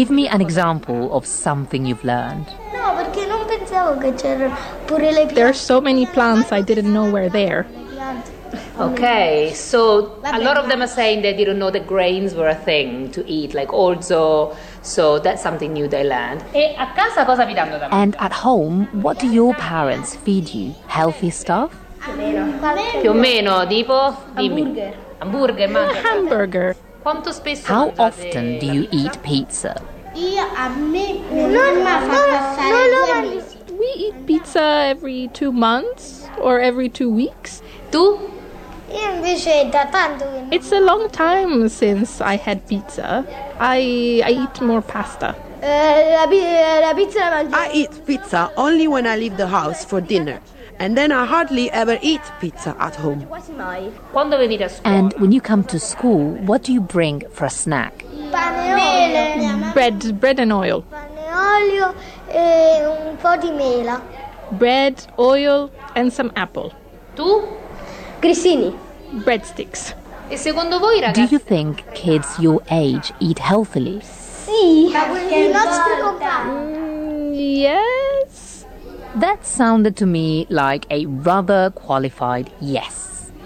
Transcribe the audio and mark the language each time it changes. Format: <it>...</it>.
<en>Give me an example of something you've learned.</en> <it>No, perché non pensavo che c'erano pure le piante.</it> <en>There are so many plants I didn't know were there. Okay, so a lot of them are saying they didn't know that grains were a thing to eat, like orzo, so that's something new they learned.</en> <it>E a casa cosa vi danno da mangiare?</it> <en>And at home, what do your parents feed you? Healthy stuff?</en> <it>Più o meno, tipo? Dimmi. Hamburger. Hamburger, hamburger. Quanto spesso?</it> <en>How often do you eat pizza?</en> <it>Io a me non mi fa passare due mesi.</it> <en>We eat pizza every 2 months or every 2 weeks.</en> <it>Tu? Io invece da tanto.</it> <en>It's a long time since I had pizza. I eat more pasta.</en> <it>La pizza la mangio.</it> <en>I eat pizza only when I leave the house for dinner. And then I hardly ever eat pizza at home.</en> <it>Quando venite a scuola?</it> <en>And when you come to school, what do you bring for a snack?</en> <it>Pane e olio.</it> <en>Bread and oil.</en> <it>Pane e olio e un po' di mela.</it> <en>Bread, oil and some apple.</en> <it>Tu? Grissini.</it> <en>Breadsticks.</en> <it>E secondo voi, ragazzi?</it> <en>Do you think kids your age eat healthily?</en> <it>Sì. Ma il nostro compagno.</it> <en>Yes. That sounded to me like a rather qualified yes.</en>